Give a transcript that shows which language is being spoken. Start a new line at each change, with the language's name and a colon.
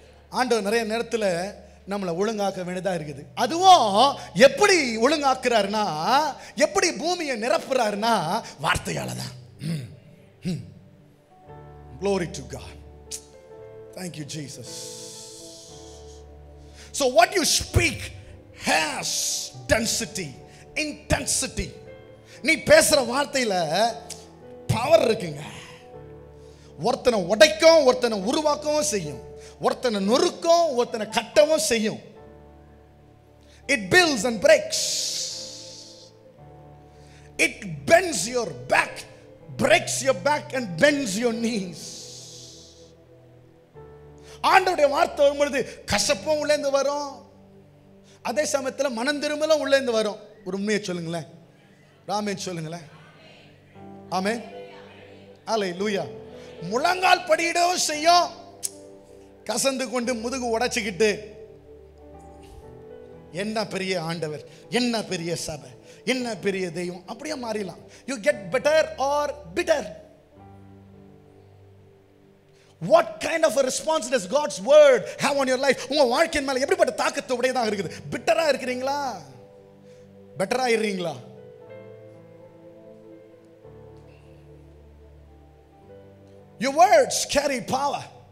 Tamil: ஆண்டவர் நிறைய நேரத்தில் நம்மளை ஒழுங்காக்க வேண்டியதா இருக்குது. அதுவும் எப்படி ஒழுங்காக்குறாருன்னா, எப்படி பூமியை நிரப்புறாருன்னா வார்த்தையால தான்.
English: Glory to God. Thank you, Jesus. So what you speak has density, intensity.
Tamil: நீ பேசுற வார்த்தையில பவர் இருக்குங்க. ஒருத்தனை உடைக்கும், ஒருத்தனை உருவாக்கவும் செய்யும், ஒருத்தனை நொறுக்கும், ஒருத்தனை கட்டவும் செய்யும்.
English: It builds and breaks. It bends your back, breaks your back and bends your knees.
Tamil: ஆண்டவருடைய வார்த்தை வரும்பொழுது கசப்பும் உள்ளேந்து வரும், அதே சமயத்தில் மனம் திரும்பலும் உள்ளேந்து வரும். ஒரு உண்மையை சொல்லுங்களேன், ராமேன் சொல்லுங்களேன். ஆமென், அல்லேலூயா. முழங்கால் படியிடவும் செய்யும், கசந்து கொண்டு முதுகு உடைச்சிக்கிட்டு என்ன பெரிய ஆண்டவர், என்ன பெரிய சபை, என்ன பெரிய தெய்வம், அப்படியே மாறிடலாம்.
English: You get better or bitter. What kind of a response does God's word have on your life?
Tamil: உங்க வாழ்க்கையின் மேல எப்படிப்பட்ட தாக்கத்தை உடையதாக இருக்குது? பிட்டரா இருக்கிறீங்களா, பெட்டரா இருக்கீங்களா?
English: Your words carry power.